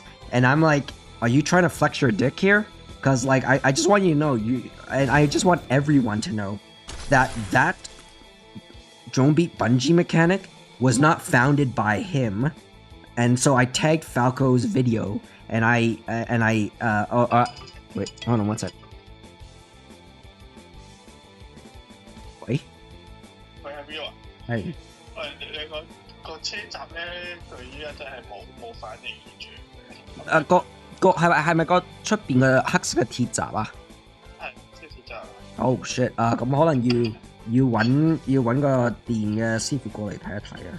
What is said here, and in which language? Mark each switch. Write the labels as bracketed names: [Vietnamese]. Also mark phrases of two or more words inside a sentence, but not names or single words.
[English] And I'm like, "Are you trying to flex your dick here?" Because, like, I just want you to know, and I just want everyone to know that drone beat bungee mechanic was not founded by him. And so I tagged Falco's video, and wait, hold on one sec. Wait. [Cantonese] 佢喺邊度啊？係你個車閘咧，佢依家真係冇反應住。係咪個出邊嘅黑色嘅鐵閘啊？係，即係鐵閘。 [English] Oh shit！ [Cantonese] 咁可能要揾個電嘅師傅過嚟睇一睇啊。